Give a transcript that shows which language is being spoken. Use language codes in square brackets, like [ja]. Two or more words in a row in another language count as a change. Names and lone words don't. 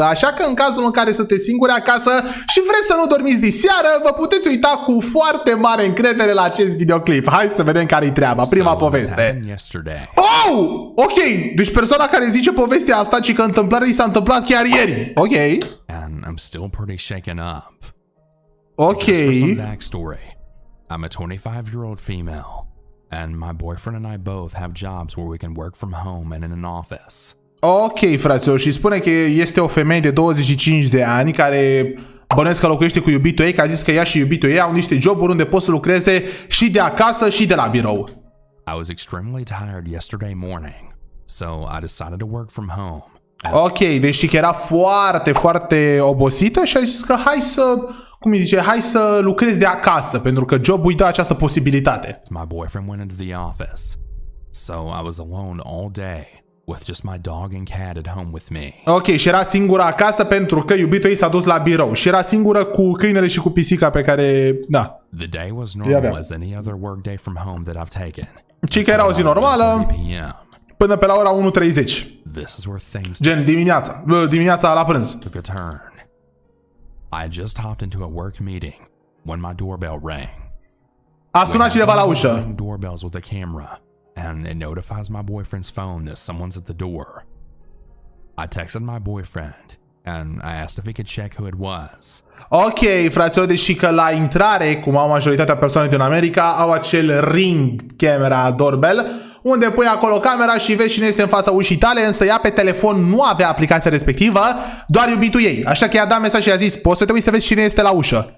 [ro] Așa că în cazul în care sunteți singuri acasă și vreți să nu dormiți diseară, vă puteți uita cu foarte mare încredere la acest videoclip. Hai să vedem care-i treaba. Prima poveste. Oh! Ok, deci persoana care zice povestea asta, ci că întâmplarea i s-a întâmplat chiar ieri. Ok. [en] And I'm still pretty shaken up. Okay. Just for some backstory, I'm a 25-year-old female, and my boyfriend and I both have jobs where we can work from home and in an office. [ro] Ok, fraților, și spune că este o femeie de 25 de ani care bănuiesc că locuiește cu iubitul ei, că a zis că ea și iubitul ei au niște joburi unde pot să lucreze și de acasă și de la birou. [en] I was extremely tired yesterday morning, so I decided to work from home. [ro] Ok, deci că era foarte obosită și a zis că hai să... Cum îi zice? Hai să lucrezi de acasă, pentru că jobul îi dă această posibilitate. [en] My boyfriend went into the office, so I was alone all day with just my dog and cat at home with me. [ro] Ok, și era singură acasă pentru că iubitul ei s-a dus la birou și era singură cu câinele și cu pisica pe care, da. [en] The day was normal as any other work day from home that I've taken. [ro] Ci că era o zi normală până pe la ora 1:30. [en] This is where things [ro] Gen dimineața la prânz. [en] took a turn. I had just hopped into a work meeting when my doorbell rang. [ro] A sunat cineva la ușă. [en] Doorbells with a camera, and it notifies my boyfriend's phone that someone's at the door. I texted my boyfriend, and I asked if he could check who it was. [ro] Ok, fraților, deși că la intrare, cum au majoritatea persoanelor din America, au acel [en] ring camera doorbell, [ro] unde pui acolo camera și vezi cine este în fața ușii tale, însă ea pe telefon nu avea aplicația respectivă, doar iubitul ei. Așa că i-a dat mesaj și i-a zis, poți să te uiți să vezi cine este la ușă.